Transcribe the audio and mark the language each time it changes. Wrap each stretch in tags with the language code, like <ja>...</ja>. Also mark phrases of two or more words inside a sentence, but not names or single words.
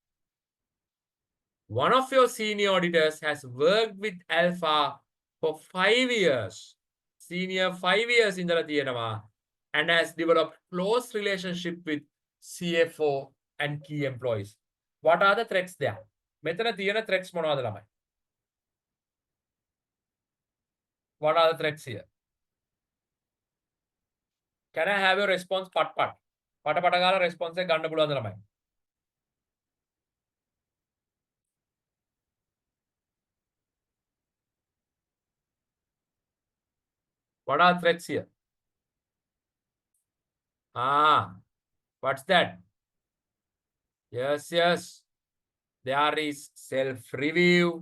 <en>One of your senior auditors has worked with Alpha for 5 years. Senior 5 years in the and has developed close relationship with CFO and key employees. What are the threats there?</en> <si>මෙතන තියෙන threats මොනවද ළමයි?</si> <en>What are the threats here? Can I have your response part?</en> <si>පට ගාලා response එක ගන්න පුළුවන්ද ළමයි?</si> <en>What are threats here? What's that? Yes. There is self-review.</en>